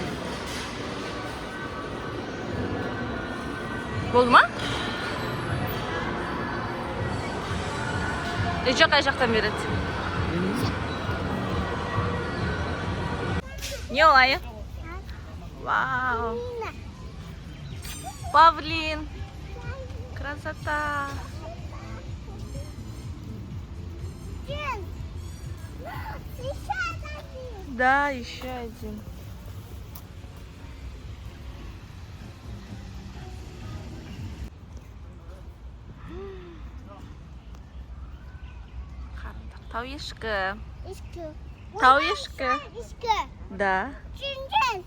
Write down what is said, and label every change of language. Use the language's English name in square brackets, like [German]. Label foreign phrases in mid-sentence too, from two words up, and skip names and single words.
[Kazakh] Болды ма? Жоқ, қай жақтан береді? Не олайы? Вау! [Russian] Павлин! Красота! Еще один. Да, еще один. [Kazakh] Тау ешкі. Ешкі. Тау ешкі. Ешкі. Да. Жүнден.